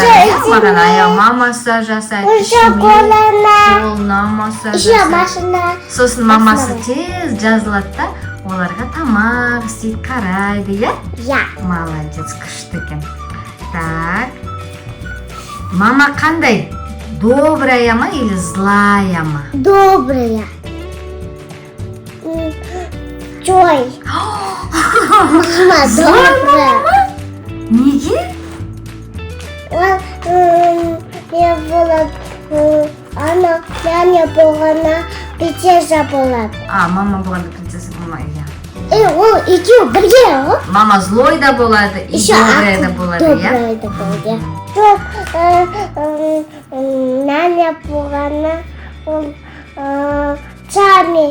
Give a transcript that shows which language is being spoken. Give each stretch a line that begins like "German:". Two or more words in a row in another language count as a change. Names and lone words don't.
Kazakh: Маған аяғыма массаж жасайды, қолына массаж
Russian: Еще
Kazakh: жасайды. машина. Сосын мамасы тез жазылады да, оларға тамақ істейді, қарайды, иә? Иә. Молодец, күшті екен. Так. Мама қандай?
Russian: Добрая ма или злая ма? Добрая. Джой. Мама добрая.
Kazakh: Неге?
Russian: Не было, она
Kazakh: няня болғанда принцесса болады. Мама болғанда принцесса болмайды. Ол екеуі бірге ғой. Мама злой да болады,
Russian: и добрая
Kazakh: да болады, Добрая да болады. Жоқ, няня болғаны, ол Чарли.